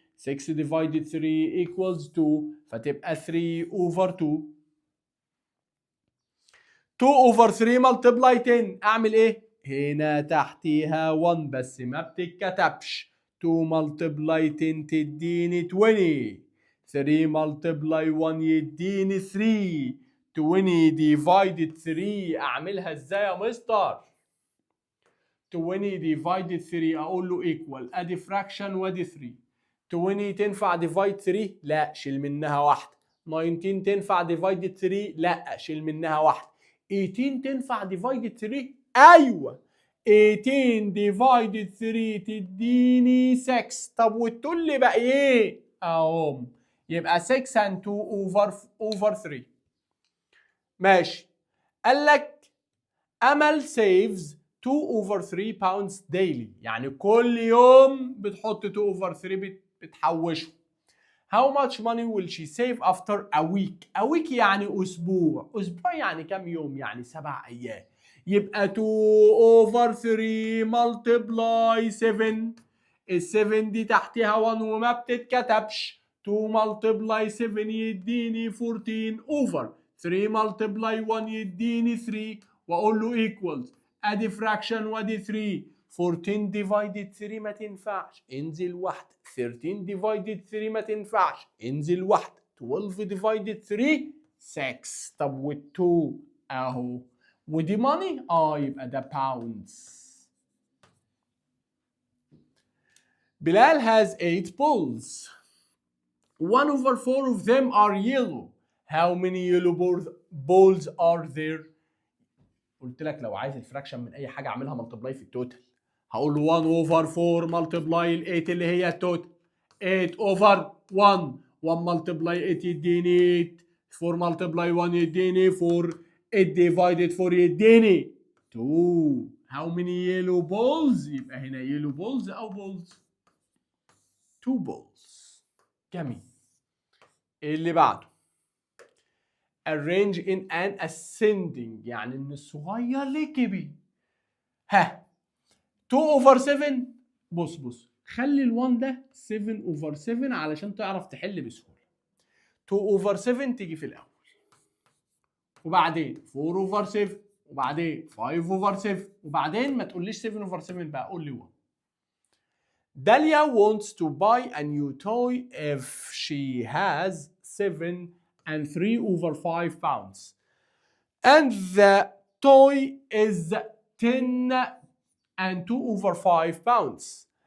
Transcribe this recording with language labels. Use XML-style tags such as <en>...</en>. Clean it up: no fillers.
<en>6 divided 3 equals 2</en> <ar>فتبقى</ar> <en>3 over 2. 2 over 3 multiply 10</en> <ar>اعمل ايه؟ هنا تحتيها 1 بس ما بتتكتبش.</ar> <en>2 multiply 10</en> <ar>تديني</ar> <en>20. 3 multiply 1</en> <ar>يديني</ar> <en>3. 20 divided 3</en> <ar>اعملها ازاي يا مستر؟</ar> <en>20 divided 3</en> <ar>اقول له</ar> <en>equal</en> <ar>ادي</ar> <en>fraction</en> <ar>وادي</ar> <en>3.</en> <ar>20 تنفع</ar> <en>divide</en> <ar>3؟ لا شيل منها واحده. 19 تنفع</ar> <en>divided</en> <ar>3؟ لا شيل منها واحده.</ar> <en>18</en> <ar>تنفع</ar> <en>divided 3؟</en> <ar>ايوه</ar> <en>18 divided 3</en> <ar>تديني</ar> <en>6.</en> <ar>طب والتو اللي بقى ايه؟ اهم يبقى 6 and 2 over 3. ماشي. قال لك امل</ar> <en>saves 2 over 3 pounds daily.</en> <ar>يعني كل يوم بتحط 2 over 3 بتحوشه.</ar> <en>How much money will she save after a week? A week</en> <ar>يعني أسبوع. أسبوع يعني كم يوم؟ يعني 7 أيام. يبقى</ar> <en>2 over 3 multiply 7.</en> <ar>ال 7 دي تحتها 1 وما بتتكتبش.</ar> <en>2 multiply 7</en> <ar>يديني</ar> <en>14 over 3 multiply 1 يديني 3</en> <ar>وأقول له</ar> <en>equals</en> <ar>أدي</ar> <en>fraction</en> <ar>وأدي</ar> <en>3. 14 divided 3</en> <ar>ما تنفعش انزل واحدة. 13 divided 3 ما تنفعش انزل واحدة.</ar> <en>12 divided 3 6.</en> <ar>طب وال 2 اهو ودي</ar> <en>money</en> <ar>يبقى ده</ar> <en>pounds. Bilal has 8 balls. 1 over 4 of them are yellow. How many yellow balls are there?</en> <ar>قلت لك لو عايز الفراكشن من اي حاجة اعملها ملتبلاي في التوتال. هقول له</ar> <en>1 over 4</en> <ar>ملتبلاي ال 8 اللي هي التوتال.</ar> <en>8 over 1. 1 multiply 8</en> <ar>يديني</ar> <en>8. 4 multiply 1</en> <ar>يديني</ar> <en>4. 8 divided 4 يديني 2. How many yellow balls؟</en> <ar>يبقى هنا</ar> <en>yellow balls أو balls. 2 balls.</en> <ar>جميل. اللي بعده</ar> <en>arrange in an ascending</en> <ar>يعني من الصغير للكبير. ها</ar> <en>2 over 7.</en> <ar>بص خلي ال1 ده</ar> <en>7 over 7</en> <ar>علشان تعرف تحل بسهوله.</ar> <en>2 over 7</en> <ar>تيجي في الاول وبعدين</ar> <en>4 over 7</en> <ar>وبعدين</ar> <en>5 over 7</en> <ar>وبعدين ما تقوليش</ar> <en>7 over 7</en> <ar>بقى قول لي</ar> <en>1. Dalia wants to buy a new toy if she has 7 and 3 over 5 pounds and the toy is 10 and 2 over 5 pounds.</en>